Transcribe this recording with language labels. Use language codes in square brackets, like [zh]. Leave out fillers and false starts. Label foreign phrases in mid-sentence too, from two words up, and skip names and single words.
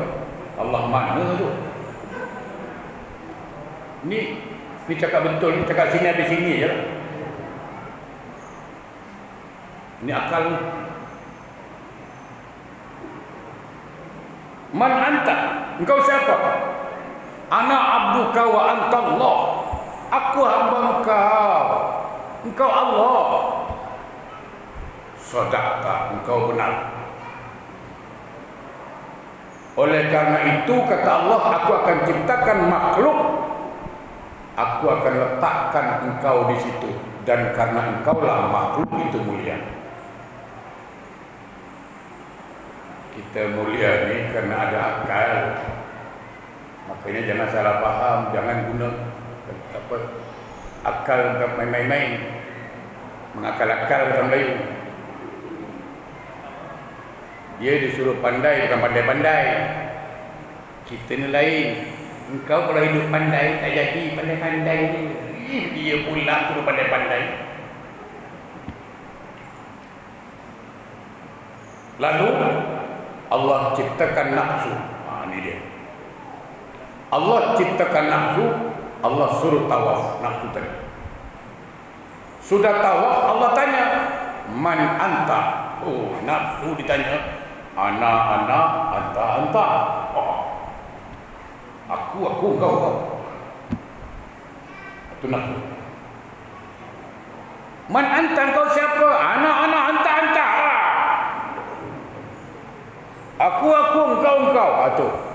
[ms] Allah mana tu? Ni cakap betul, ni cakap sini habis sini je lah. Ini akal. [ar] Man anta? [ms] Engkau siapa? [ar] Ana abduka wa anta Allah. [ms] Aku hamba engkau, engkau Allah. Sadaqta, engkau benar. Oleh karena itu kata Allah, aku akan ciptakan makhluk, aku akan letakkan engkau di situ, dan karena engkaulah makhluk itu mulia. Kita mulia ni kerana ada akal. Makanya jangan salah faham, jangan guna akal main-main, mengakal-akal orang Melayu. Dia disuruh pandai, bukan pandai-pandai. Kita ni lain. Engkau kalau hidup pandai, tak jadi pandai-pandai ni. Dia pula suruh pandai-pandai. Lalu Allah ciptakan nafsu. Ini dia. Allah ciptakan nafsu, Allah suruh tawaf nafsu tadi. Sudah tawaf, Allah tanya, [ar] man anta? [ms] Oh, nafsu ditanya, [ar] ana, anta. [ms] Oh. Aku, kau. Itu nafsu. [ar] Man anta, [ms] kau siapa? [ar] Ana, anta. [ms] Aku, engkau. Itu.